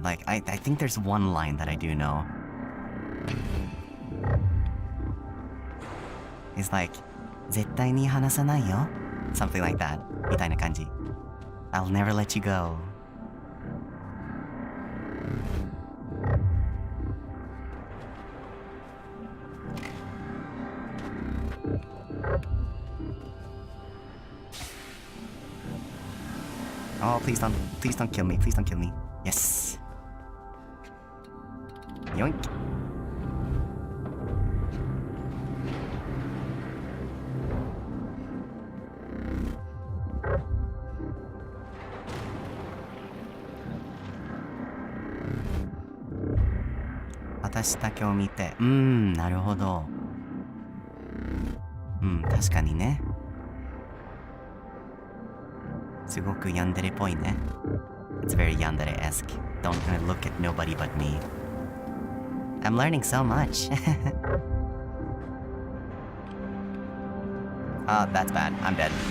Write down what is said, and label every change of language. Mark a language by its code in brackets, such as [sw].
[en] Like, I think there's one line that I do know. [ja] It's like, 絶対に離さないよ. [en] Something like that. [ja] みたいな感じ. [en] I'll never let you go. Oh, please don't kill me. Please don't kill me. Yes. Yoink. [ja] Watashiだけを見て、なるほど。確かにね。すごくヤンデレっぽいね。 [en] It's very yandere-esque. Don't look at nobody but me. I'm learning so much. Oh, that's bad. I'm dead.